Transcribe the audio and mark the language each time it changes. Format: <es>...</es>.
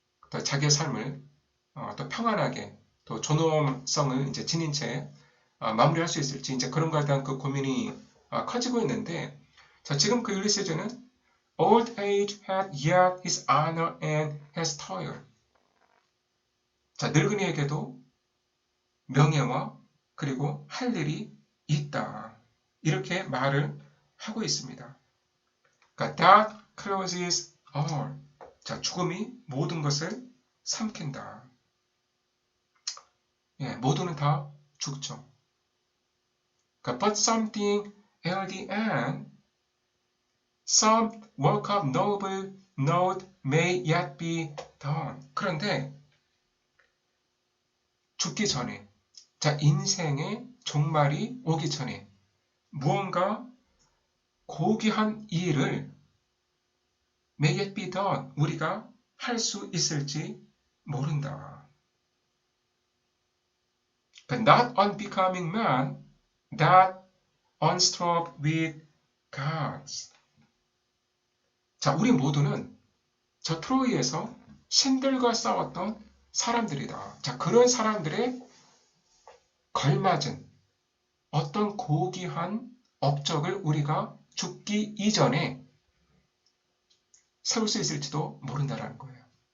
<ko>또 자기의 삶을 또 평안하게 또 존엄성을 이제 지닌 채 마무리할 수 있을지 이제 그런 거에 대한 그 고민이 커지고 있는데 자, 지금 그 율리시즈는</ko> <en>old age had yet his honor and his toil.</en> <ko>자, 늙은이에게도 명예와 그리고 할 일이 있다. 이렇게 말을 하고 있습니다. 그러니까</ko> <en>that closes all.</en> <ko>자, 죽음이 모든 것을 삼킨다. 예, 모두는 다 죽죠. 그러니까</ko> <en>but something at the end, some work of noble note may yet be done.</en> <ko>그런데 죽기 전에, 자, 인생의 종말이 오기 전에 무언가 고귀한 일을</ko> <en>may yet be done,</en> <ko>우리가 할 수 있을지 모른다.</ko> <en>But not unbecoming man that unstrove with gods.</en> <ko>자, 우리 모두는 저 트로이에서 신들과 싸웠던 사람들이다. 자, 그런 사람들의 걸맞은 어떤 고귀한 업적을 우리가 죽기 이전에 세울 수 있을지도 모른다라는 거예요.</ko>